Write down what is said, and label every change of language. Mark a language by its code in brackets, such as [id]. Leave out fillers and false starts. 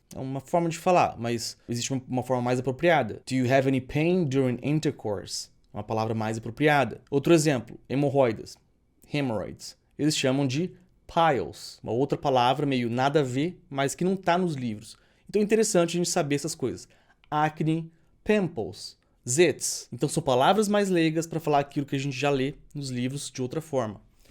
[pt] É uma forma de falar, mas existe uma forma mais apropriada. [en] Do you have any pain during intercourse? [pt] Uma palavra mais apropriada. Outro exemplo, hemorroidas, hemorrhoids. Eles chamam de piles, uma outra palavra meio nada a ver, mas que não está nos livros. Então é interessante a gente saber essas coisas. Acne, pimples, zits. Então são palavras mais leigas para falar aquilo que a gente já lê nos livros de outra forma.